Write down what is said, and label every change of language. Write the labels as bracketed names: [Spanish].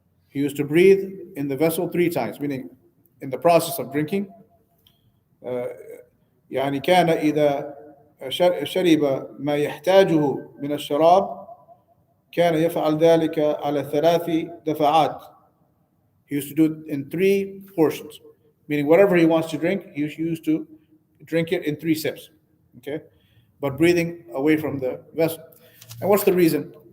[English] He used to breathe in the vessel 3 times, meaning in the process of drinking. [Arabic] يعني كان إذا شرب ما يحتاجه من الشراب كان يفعل ذلك على 3 دفعات. [English] He used to do it in 3 portions, meaning whatever he wants to drink, he used to drink it in 3 sips. Okay, but breathing away from the vessel. And what's the reason?